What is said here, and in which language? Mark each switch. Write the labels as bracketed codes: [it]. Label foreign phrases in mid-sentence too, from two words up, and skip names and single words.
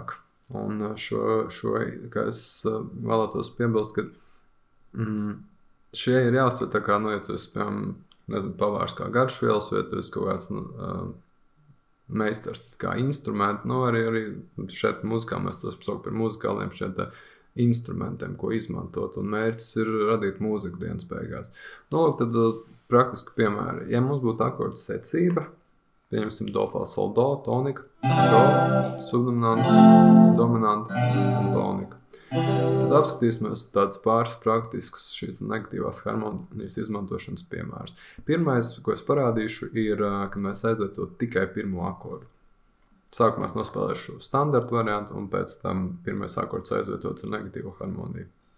[lv] Un šo kā es vēlētos piebilst, ka šie ir jāuztver tā kā, nu, ja tu esi, piemēram, nezinu, pavārs kā garšvielas, vai tu esi kaut kāds, meistars kā instrumenti, arī šeit mūzikā mēs tos sauc par muzikāliem šeit instrumentiem, ko izmantot, un mērķis ir radīt mūziku dienas beigās. Nu, tad praktiski piemēri. Ja mums būtu akordu secība, pieņemsim do, fa, sol, do, tonika, do, subdominanta, dominanta un tonika. Tad apskatīsimies tādus pāris praktiskus šīs negatīvās harmonijas izmantošanas piemērus. Pirmais, ko es parādīšu, ir, kad mēs aizvietot tikai pirmo akordu. Sākumā es nospēlēšu standartu variantu, un pēc tam pirmais akords aizvietots ar negatīvo harmoniju.